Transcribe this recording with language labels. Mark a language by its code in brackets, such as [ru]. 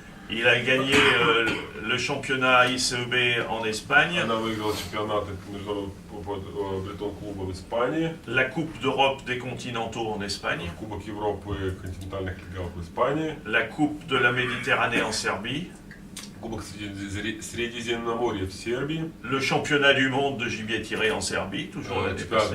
[fr] Il a gagné le championnat ICEB en Espagne. [ru] Она выиграла чемпионаты Бретон клуба в Испании. [fr] La Coupe d'Europe des continentaux en Espagne. [ru] Кубок Европы континентальных лигов в Испании. [fr] La Coupe de la Méditerranée en Serbie. [ru] Кубок Средиземноморья в Сербии. [fr] Le championnat du monde de gibier tiré en Serbie, toujours l'année passée.